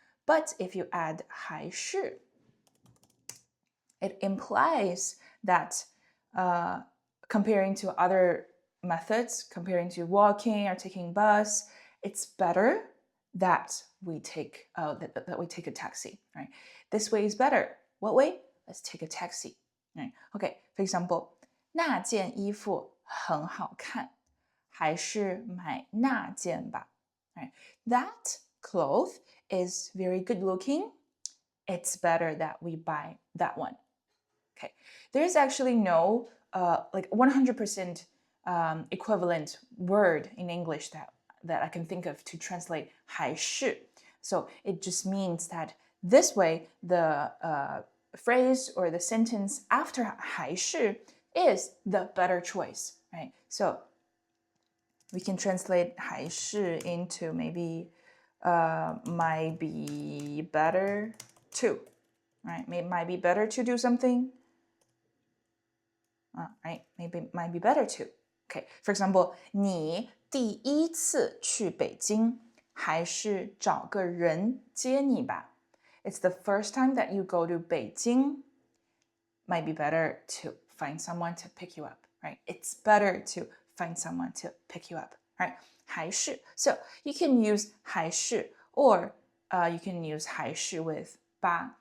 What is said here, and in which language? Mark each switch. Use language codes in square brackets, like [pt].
[en] But if you add 还是, it implies that comparing to other methods, comparing to walking or taking bus, it's better that we take a taxi, right? This way is better. What way? Let's take a taxi. Right? Okay, for example, [zh] 那件衣服很好看，还是买那件吧. [en] Right? That cloth is very good looking. It's better that we buy that one. Okay, there is actually no like 100% equivalent word in English that I can think of to translate 还是. So it just means that this way the phrase or the sentence after 还是 is the better choice, right? So we can translate 还是 into maybe might be better to, right? Might be better to do something. Right? Maybe might be better to. Okay, for example, [zh] 你第一次去北京，还是找个人接你吧? [en] It's the first time that you go to Beijing. Might be better to find someone to pick you up, right? It's better to find someone to pick you up, right? [zh] 还是. [en] So you can use 还是 or you can use 还是 with 吧.